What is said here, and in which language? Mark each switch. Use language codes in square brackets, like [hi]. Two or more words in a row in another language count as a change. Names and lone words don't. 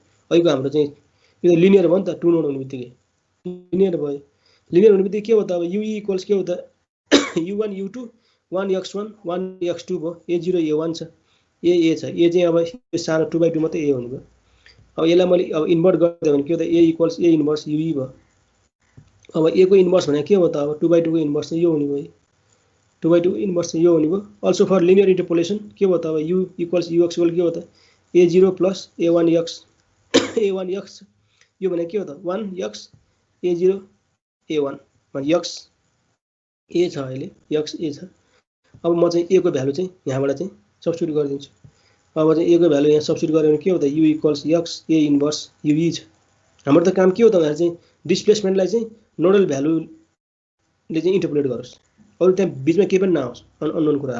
[ne] अहिलेको हाम्रो चाहिँ यो लिनियर भयो नि त [en] two node [ne] हुने बित्तिकै लिनियर भयो। लिनियर हुने बित्तिकै के हो त अब ue इक्वल्स के हो त u1 u2 1 x1 1 x2 भयो। a0 a1 छ, a छ, a चाहिँ अब यो सानो 2/2 मात्रै a हुने भयो। अब यसलाई मैले अब इन्भर्ट गर्दै भने के हो त [en] a equals a inverse ue [ne] भयो। अब a को इन्भर्स भने के हो त अब 2/2 को इन्भर्स चाहिँ यो हुने भयो, 2/2 इन्भर्स चाहिँ यो हुने भयो। [en] also for linear interpolation [ne] के हो त अब [en] u equals ux equal [ne] के हो त a0 + a1x a1x यो भने के हो त 1x a0 a1 भने x a छ, अहिले x a छ। अब म चाहिँ a को भ्यालु चाहिँ यहाँबाट चाहिँ सब्स्टिट्युट गरिदिन्छु। अब चाहिँ a को भ्यालु यहाँ सब्स्टिट्युट गऱ्यो भने के हो त [en] u equals x a inverse ue [ne] छ। हाम्रो त काम के हो त भनेर चाहिँ डिस्प्लेसमेन्टलाई चाहिँ [en] nodal valueले [ne] चाहिँ इन्टरपोलेट गरोस्, अरु त्यहाँ बिचमा केही पनि नआओस् अननोन कुरा।